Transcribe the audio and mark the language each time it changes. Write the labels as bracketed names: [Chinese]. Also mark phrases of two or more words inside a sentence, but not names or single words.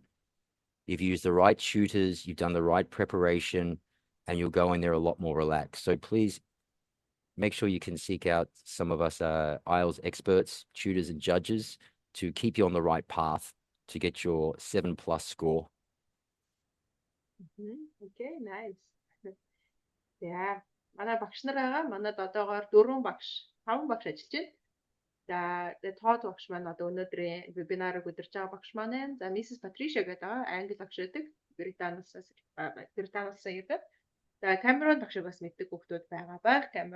[English] You've used the right tutors, you've done the right preparation, and you'll go in there a lot more relaxed. So please make sure you can seek out some of us IELTS experts, tutors and judges to keep you on the right path to get your 7+ score. Okay, nice. Yeah. [Mongolian] Манай багш нар байгаа. Манад одоогоор 4 багш, 5 багш ажиллаж байна. За, тоод багш маань одоо өнөөдрийн вебинарыг удирж байгаа багш маань байна. За, Mrs. Patricia гэдэг байгаа. Англи багш байдаг. Британиас ирдэг. За, Cameron багшийг бас мэддэг хүүхдүүд байгаа байх.